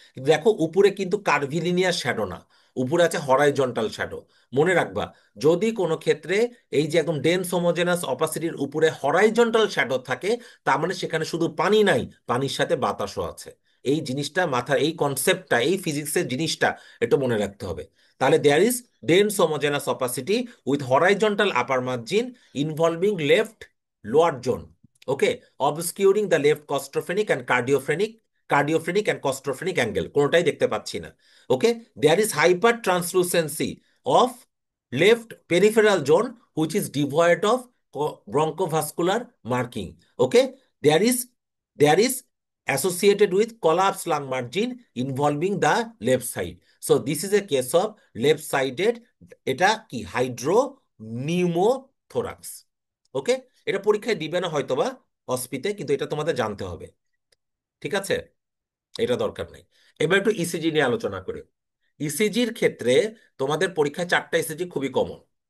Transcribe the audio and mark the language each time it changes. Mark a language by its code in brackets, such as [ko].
[bn] কিন্তু দেখো উপরে কিন্তু কার্ভিলিনিয়ার শ্যাডো না, উপরে আছে হরাইজন্টাল শ্যাডো। মনে রাখবা, যদি কোনো ক্ষেত্রে এই যে একদম ডেন্স হোমোজেনাস অপাসিটির উপরে হরাইজন্টাল শ্যাডো থাকে, তার মানে সেখানে শুধু পানি নাই, পানির সাথে বাতাসও আছে। এই জিনিসটা মাথার, এই কনসেপ্টটা, এই ফিজিক্সের জিনিসটা একটু মনে রাখতে হবে। [en] তাহলে there is dense homogeneous opacity with horizontal upper margin involving left lower zone, okay, obscuring the left claustrophrenic and cardiophrenic and claustrophrenic angle, [bn] কোনোটাই দেখতে পাচ্ছি না। [en] Okay, there is hypertranslucency of left peripheral zone which is devoid of bronchovascular marking. Okay, there is associated with collapsed lung margin involving the left side. So this is a case of left sided, [bn] এটা কি? [en] Hydro pneumothorax. [bn] ওকে, এটা পরীক্ষায় দিবে না হয়তোবা অস্পিতে, কিন্তু এটা তোমাদের জানতে হবে। ঠিক আছে, এটা দরকার নেই। এবার একটু ইসিজি নিয়ে আলোচনা করি। ইসিজির ক্ষেত্রে তোমাদের পরীক্ষায় চারটা ইসিজি খুবই কমন।